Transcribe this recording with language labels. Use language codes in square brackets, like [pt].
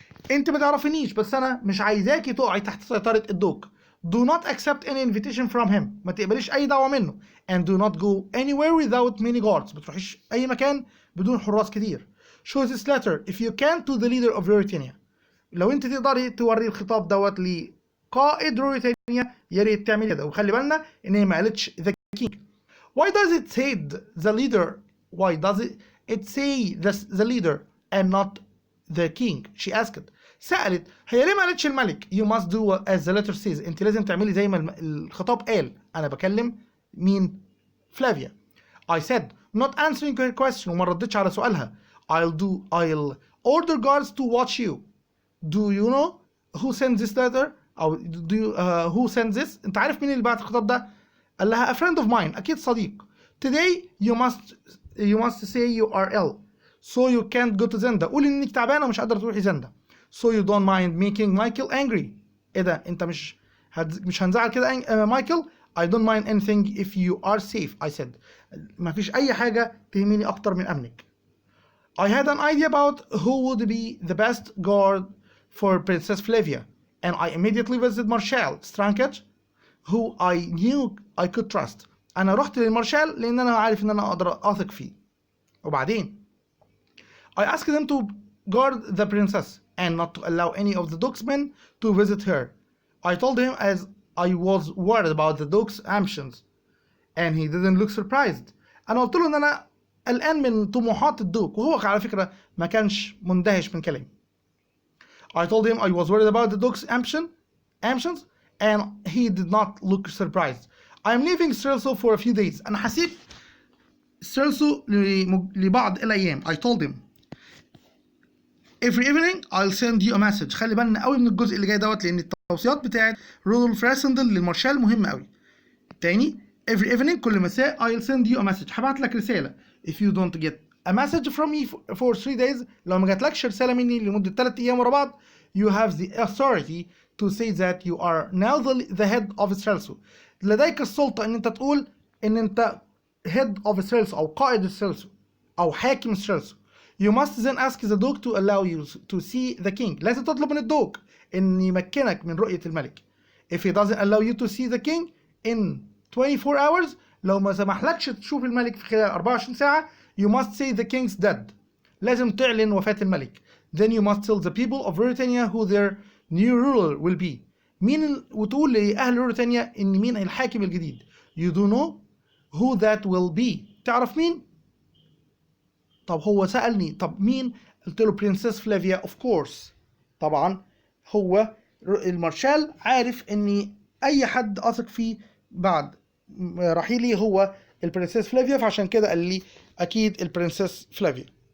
[ar] انت ما تعرفينيش بس انا مش عايزاكي تقعي تحت سيطرة الدوق. [en] Do not accept any invitation from him. [ar] ما تقبليش اي دعوة منه. [en] And do not go anywhere without many guards. [ar] ما تروحيش اي مكان بدون حراس كتير. [en] Show this letter if you can to the leader of Britannia. [ar] لو انت تقدري توري الخطاب دوت لقائد بريطانيا يا ريت تعملي كده. وخلي بالنا ان هي ما قالتش [en] the king. Why does it say the leader? Why does it say the leader and not the king? She asked. [ar] سألت هي ليه ما قالتش الملك؟ [en] You must do as the letter says. [ar] انت لازم تعملي زي ما الخطاب قال. انا بكلم مين؟ فلافيا. [en] I said not answering her question [ar] وما ردتش على سؤالها. [en] I'll order guards to watch you. Do you know who sent this letter? [ar] أو [en] do you, who sent this? [ar] انت عارف مين اللي بعت الخطاب ده؟ قال لها [en] a friend of mine. [ar] اكيد صديق. [en] Today you must say you are ill so you can't go to Zenda. [ar] قولي انك تعبانه ومش قادره تروحي زندا. [en] So you don't mind making Michael angry. [ar] ايه ده؟ انت مش هنزعل كده مايكل؟ [en] I don't mind anything if you are safe, I said. [ar] ما فيش اي حاجه تهمني اكتر من امنك. [en] I had an idea about who would be the best guard for Princess Flavia, and I immediately visited Marshal Strankage, who I knew I could trust. [ar] انا رحت للمارشال لان انا عارف ان انا اقدر اثق فيه. وبعدين [en] I asked them to guard the princess and not to allow any of the Duke's men to visit her. I told him as I was worried about the Duke's ambitions, and he didn't look surprised. [ar] أنا قلت له إن أنا قلقان من طموحات الدوك, وهو على فكرة ما كانش مندهش من كلامي. [en] I told him I was worried about the Duke's ambitions, and he did not look surprised. I'm leaving Strelso for a few days. [ar] أنا هسيب ستريلسو لبعض الأيام. [en] I told him every evening I'll send you a message. [ar] خلي بالنا قوي من الجزء اللي جاي دوت لأن التوصيات بتاعت رودولف راسندل للمارشال مهمة قوي. تاني [en] every evening [ar] كل مساء [en] I'll send you a message. [ar] هبعت لك رسالة. [en] If you don't get a message from me for 3 days, [ar] لو ما جاتلكش رسالة مني لمدة 3 أيام ورا بعض, [en] you have the authority to say that you are now the head of Strelso. [ar] لديك السلطة إن أنت تقول إن أنت [en] head of Strelso [ar] أو قائد Strelso أو حاكم Strelso. [en] You must then ask the Duke to allow you to see the king. [ar] لازم تطلب من الدوق إن يمكنك من رؤية الملك. [en] If he doesn't allow you to see the king in 24 hours, [ar] لو ما سمحلكش تشوف الملك في خلال 24 ساعة, [en] you must say the king's dead. [ar] لازم تعلن وفاة الملك. [en] Then you must tell the people of Britannia who their new ruler will be. [ar] وتقول لأهل موريتانيا إن مين الحاكم الجديد. [en] You do know who that will be. [ar] تعرف مين؟ طب هو سألني طب مين؟ قلت له برنسس فلافيا [en] Of course. [ar] طبعا هو المارشال عارف ان اي حد اثق فيه بعد رحيلي هو البرنسس فلافيا، فعشان كده قال لي اكيد البرنسس فلافيا.